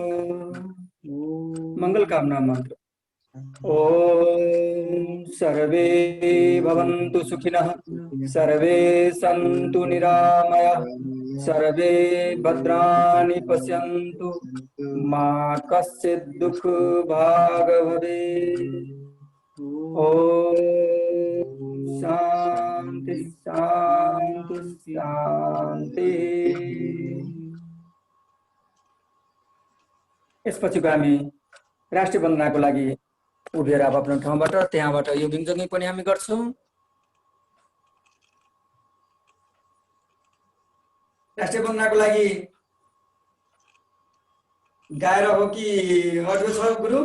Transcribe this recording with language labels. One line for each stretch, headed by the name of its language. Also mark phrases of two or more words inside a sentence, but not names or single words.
Sanskrit: मंगल कामना मंत्र ओम सर्वे भवन्तु सुखिनः सर्वे सन्तु निरामयाः सर्वे भद्राणि पश्यन्तु मा कश्चित् दुःख भाग् भवेत्। ओम शान्ति शान्ति शान्ति।
Nepali: यसपछिको हामी राष्ट्रिय वन्दनाको लागि उभिएर आफ्नो ठाउँबाट त्यहाँबाट योगिङ जोगिङ पनि हामी गर्छौँ। राष्ट्रिय वन्दनाको लागि गाएर हो कि अडियो छ गुरु?